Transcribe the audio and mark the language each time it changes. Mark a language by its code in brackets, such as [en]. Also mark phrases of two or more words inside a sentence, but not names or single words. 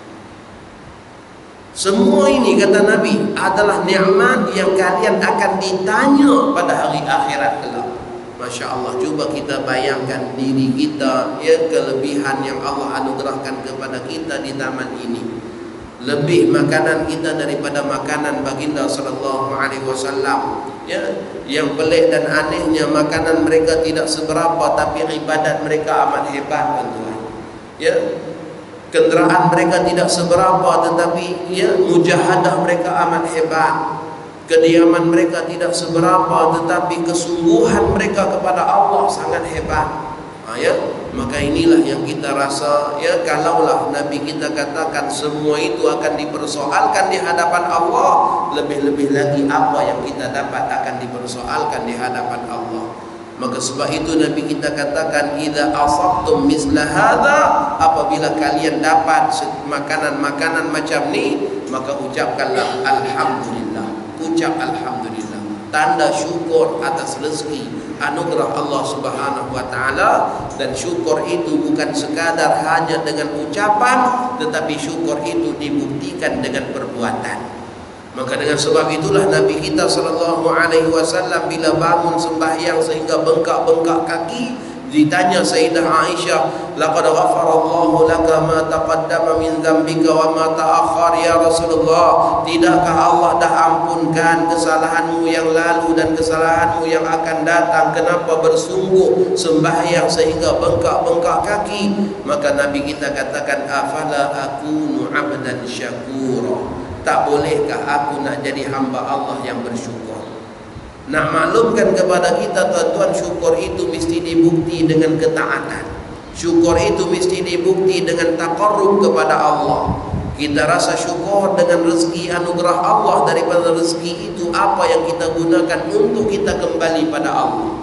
[ms] Semua ini kata Nabi adalah nikmat yang kalian akan ditanya pada hari akhirat kelak. Masya Allah. Cuba kita bayangkan diri kita, ya, kelebihan yang Allah anugerahkan kepada kita di zaman ini. Lebih makanan kita daripada makanan baginda [ar] صلى الله عليه وسلم. [ms] Ya, yang pelik dan anehnya, makanan mereka tidak seberapa tapi ibadat mereka amat hebat tuan-tuan. Ya, kenderaan mereka tidak seberapa tetapi ya mujahadah mereka amat hebat. Kediaman mereka tidak seberapa tetapi kesungguhan mereka kepada Allah sangat hebat. Ya, maka inilah yang kita rasa, ya, kalaulah Nabi kita katakan semua itu akan dipersoalkan di hadapan Allah, lebih-lebih lagi apa yang kita dapat akan dipersoalkan di hadapan Allah. Maka sebab itu Nabi kita katakan, [ar] إذا أصبتم مثل هذا, [ms] apabila kalian dapat makanan-makanan macam ni, maka ucapkanlah alhamdulillah. Ucap alhamdulillah, tanda syukur atas rezeki anugerah Allah [ar] سبحانه وتعالى. [ms] Dan syukur itu bukan sekadar hanya dengan ucapan, tetapi syukur itu dibuktikan dengan perbuatan. Maka dengan sebab itulah Nabi kita [ar] صلى الله عليه وسلم [ms] bila bangun sembahyang sehingga bengkak-bengkak kaki, ditanya Sayyidah Aisyah, [ar] لقد غفر الله لك ما تقدم من ذنبك وما تأخر يا رسول الله, [ms] tidakkah Allah dah ampunkan kesalahanmu yang lalu dan kesalahanmu yang akan datang, kenapa bersungguh sembahyang sehingga bengkak-bengkak kaki? Maka Nabi kita katakan, [ar] أفلا أكون عبدا شكورا, [ms] tak bolehkah aku nak jadi hamba Allah yang bersyukur? Nak maklumkan kepada kita tuan-tuan, syukur itu mesti dibukti dengan ketaatan. Syukur itu mesti dibukti dengan taqarrub kepada Allah. Kita rasa syukur dengan rezeki anugerah Allah, daripada rezeki itu apa yang kita gunakan untuk kita kembali pada Allah.